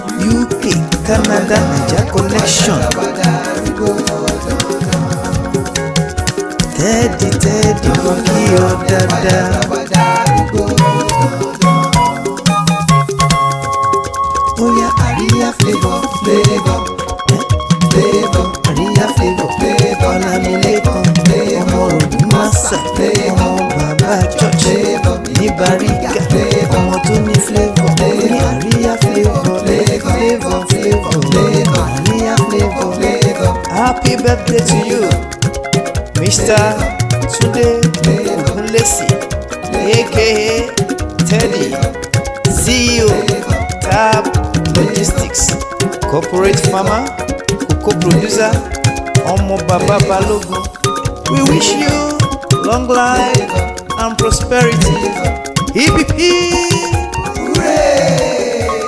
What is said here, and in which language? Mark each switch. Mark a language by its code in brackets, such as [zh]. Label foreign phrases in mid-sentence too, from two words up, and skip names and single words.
[en] U K, Canada, Naija connection. Teddy, Teddy, [yo] mo kí ọ dáadáa. Oya, Àríyá flavor, flavor, flavor. Àríyá flavor, flavor. Ọlámilékan, ọmọ Ògúnmọ́sà, ọmọ bàbá church. Ní Bàrígà, ọmọ tó ní flavor. Ní Àríyá flavor, flavor, flavor. Àríyá flavor. [en] Happy birthday to you, Mister Tunde Ogunlesi, A K A Teddy, C E O, Tab Logistics, Corporate Farmer, Cocoa Producer, [yo] ọmọ bàbá Balógun. [en] We wish you long life and prosperity. Hip, hip, hip. Hooray!